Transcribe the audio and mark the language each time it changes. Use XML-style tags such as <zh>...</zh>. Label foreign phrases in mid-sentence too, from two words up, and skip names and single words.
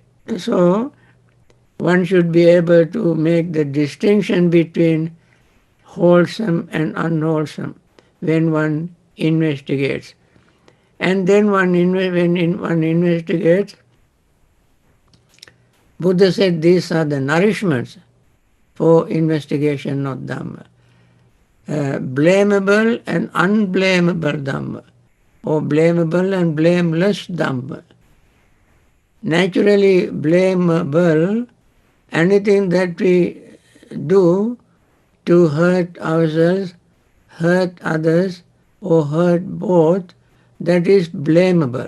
<en>So one should be able to make the distinction between wholesome and unwholesome when one investigates. And then when one investigates, Buddha said these are the nourishments for investigation of Dhamma. Blamable and unblameable Dhamma, or blamable and blameless Dhamma. Naturally blamable, anything that we do to hurt ourselves, hurt others, or hurt both, that is blamable.</en>